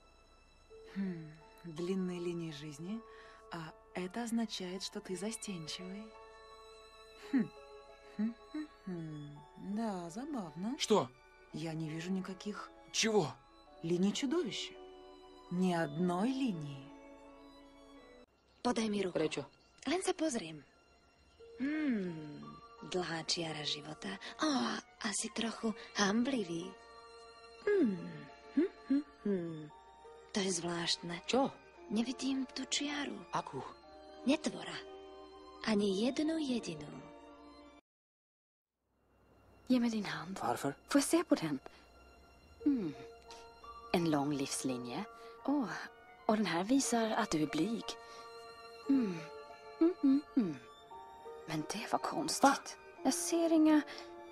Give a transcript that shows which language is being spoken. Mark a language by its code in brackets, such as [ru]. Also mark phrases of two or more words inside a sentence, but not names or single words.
[ru] Длинные линии жизни, а это означает, что ты застенчивый. Да, забавно. Что? Я не вижу никаких Чего? линий чудовища. Ни одной линии. [sk] Podaj mi ruku. Prečo? Len sa pozriem. Dlhá čiara života. O, asi trochu hamblivý. To je zvláštne. Čo? Nevidím tú čiaru. Akú? Netvora. Ani jednu jedinú. [sv] Ge mig din hand. Varför? Får jag se på den? En lång livslinje. Och den här visar att du är blyg. Men det var konstigt. Va? Jag ser inga